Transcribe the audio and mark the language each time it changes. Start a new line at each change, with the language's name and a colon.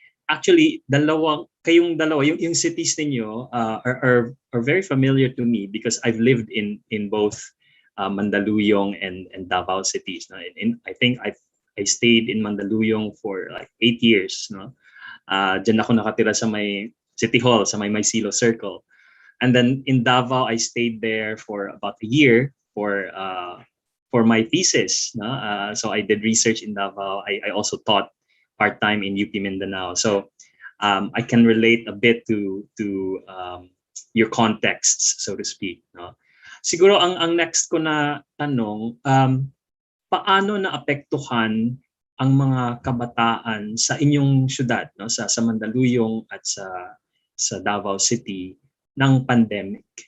English: Actually,
Filipino: kayong dalawa,
English: yung cities ninyo are very familiar to me because I've lived in both Mandaluyong and Davao cities. No? I think I stayed in Mandaluyong for like 8 years. No?
Filipino: Diyan ako nakatira sa may City Hall, sa may Silo Circle.
English: And then in Davao, I stayed there for about a year for my thesis. No? So I did research in Davao. I also taught part-time in UP Mindanao. So I can relate a bit to your contexts, so to speak. No?
Filipino: Siguro ang next ko na tanong, paano naapektuhan ang mga kabataan sa inyong syudad, no? sa Mandaluyong at sa Davao City ng pandemic?